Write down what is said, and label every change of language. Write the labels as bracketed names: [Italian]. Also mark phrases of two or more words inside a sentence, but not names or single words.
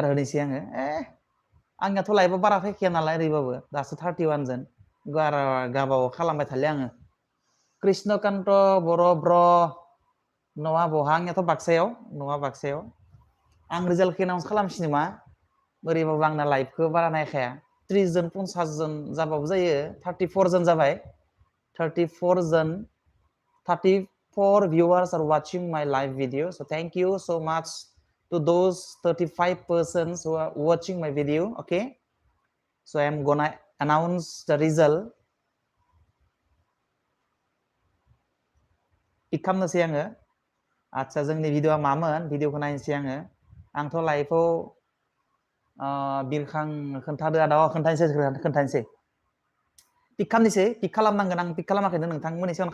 [Bodo] होनोसै आङो आंनियाथ' लाइफआव बारा फैखाया नालाय ओरैबाबो दासो 31 जन बारा गाबाव खालामबाय थालिया आङो कृष्णकान्त बर' ब्र न'आ बहा आंनियाथ' बाक्सायाव आं रिजाल्टखौ एनाउन्स खालामसै नामा ओरैबाबो आंना लाइभखौ बारा नायखाया 30 जन 50 जन जाबाबो जायो 34 जन जाबाय [English] 34 viewers are watching my live video so thank you so much to those 35 persons who are watching my video okay so I am gonna announce the result pick [Bodo] खालामनोसै आङो आच्छा जोंनि भिडिअ'आ मामोन भिडिअ'खौ नायनोसै आंथ' लाइभआव बिरखां खोन्थादो आदा खोन्थानोसै पिक खालामनोसै पिक खालामनांगोन आं पिक खालामाखैनो नोंथांमोननि सिगाङाव